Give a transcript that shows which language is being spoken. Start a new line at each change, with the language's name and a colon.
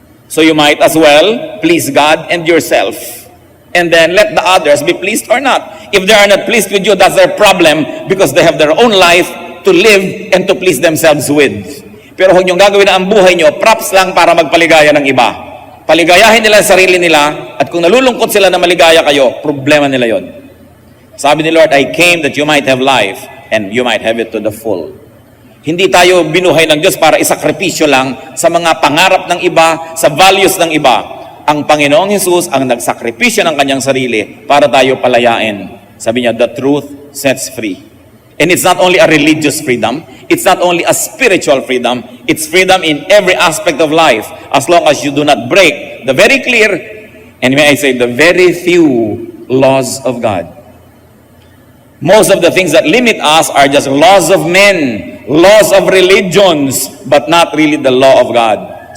English: So you might as well please God and yourself. And then let the others be pleased or not. If they are not pleased with you, that's their problem because they have their own life to live and to please themselves with.
Filipino: Pero huwag niyong gagawin na ang buhay niyo, props lang para magpaligaya ng iba. Paligayahin nila ang sarili nila at kung nalulungkot sila na maligaya kayo, problema nila yon. Sabi ni
English: Lord, I came that you might have life and you might have it to the full.
Filipino: Hindi tayo binuhay ng Diyos para isakripisyo lang sa mga pangarap ng iba, sa values ng iba. Ang Panginoong Hesus ang nagsakripisyo ng kanyang sarili para tayo palayain. Sabi niya,
English: the truth sets free. And it's not only a religious freedom, it's not only a spiritual freedom, it's freedom in every aspect of life as long as you do not break the very clear, and may I say, the very few laws of God. Most of the things that limit us are just laws of men, laws of religions, but not really the law of God.